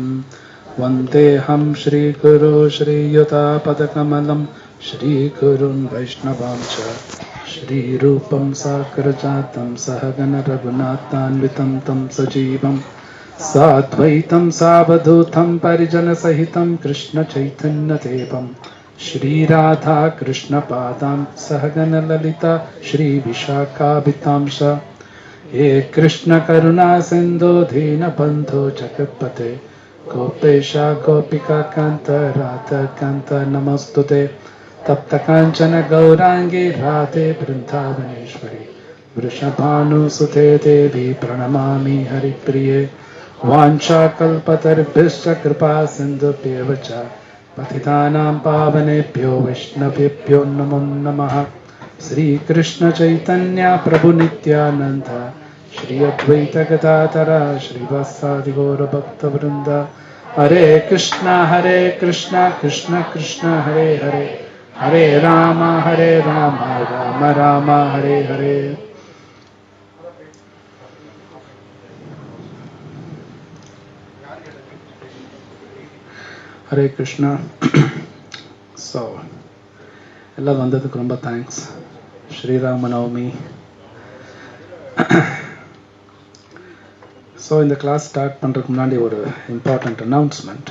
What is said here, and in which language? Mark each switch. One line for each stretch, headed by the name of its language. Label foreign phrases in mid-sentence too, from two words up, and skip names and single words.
Sanskrit: वन्देऽहं श्री गुरु श्रीयुतपदकमलं श्री गुरून् वैष्णवांश्च श्री रूपं साग्रजातं सहगण रघुनाथान्वितं तं सजीवं साद्वैतं सावधूतं परिजन सहितं कृष्ण चैतन्य देवं श्री राधा कृष्ण पादान् सहगण ललिता श्री विशाखान्वितांश्च. हे कृष्ण करुणा सिंधु दीन बंधु जगत्पते गोपेशा गोपिका कांत राधा कांत नमस्तुते. तप्त कांचन गौरांगी राधे वृंदावनेश्वरी वृषभानुसुते देवी प्रणमामि हरिप्रिये. वाञ्छाकल्पतरुभ्यश्च कृपा सिन्धुभ्येव च पतितानां पावनेभ्यो वैष्णवेभ्यो नमो नमः. श्री कृष्ण चैतन्य प्रभु नित्यानंद श्री अद्वैत गदाधर श्रीवासादि गौर भक्त वृंद. हरे कृष्णा कृष्ण कृष्ण हरे हरे हरे राम राम राम हरे हरे. हरे कृष्ण.
Tamil: ஸோ எல்லாம் வந்ததுக்கு ரொம்ப தேங்க்ஸ். ஸ்ரீராம நவமி. ஸோ இந்த
English: class start
Tamil: பண்ணுறதுக்கு முன்னாடி ஒரு
English: important announcement.